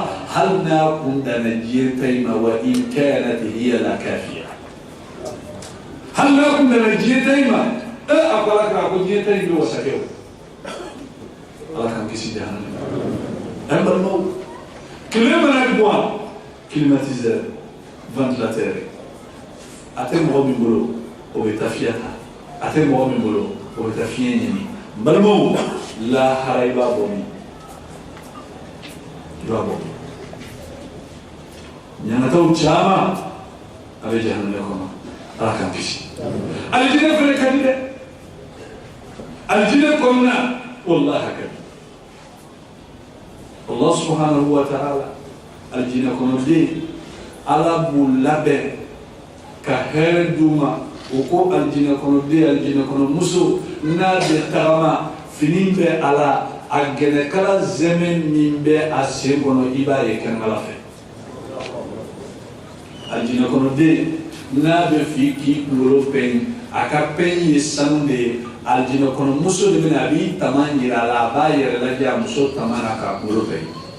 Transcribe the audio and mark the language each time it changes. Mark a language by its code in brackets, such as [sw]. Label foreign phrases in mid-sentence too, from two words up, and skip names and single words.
[bm] hali n'a kun danna diɲɛ ta in ma [ar] وإن كانت هي لا كافية [bm] hali n'a kun danna diɲɛ ta in ma a ko ala ko diɲɛ ta in bɛ wasakɛ o ala k'an kisi jahanamɛ an balimaw tile mana bɔ [fr] climatiseur ventilateur [bm] a tɛ mɔgɔ min bolo o bɛ taa fiɲɛ ta a tɛ mɔgɔ min bolo o bɛ taa fiɲɛ ɲini n balimaw lahara i b'a bɔ min i b'a bɔ ɲangataw caman a bɛ jahanamɛ kɔnɔ ala k'an kisi alijinɛ fɛnɛ ka di dɛ alijinɛ kɔnɔna wallahi ka di [ar] الله سبحانه وتعالى [bm] aljina kɔnɔden ala b'u labɛn ka hɛrɛ d'u ma o ko aljina kɔnɔden aljina kɔnɔmuso n'a bɛ tagama fini bɛ a la a gɛnɛkala zɛmɛ min bɛ a sen kɔnɔ i b'a ye kɛnɛmala fɛ aljina kɔnɔden n'a bɛ f'i k'i kunkolo pɛn a ka pɛn ye sanu de ye aljina kɔnɔ muso de bɛna a b'i tama yira a la a b'a yɛrɛ lajɛ a muso tama na k'a kunkolo pɛn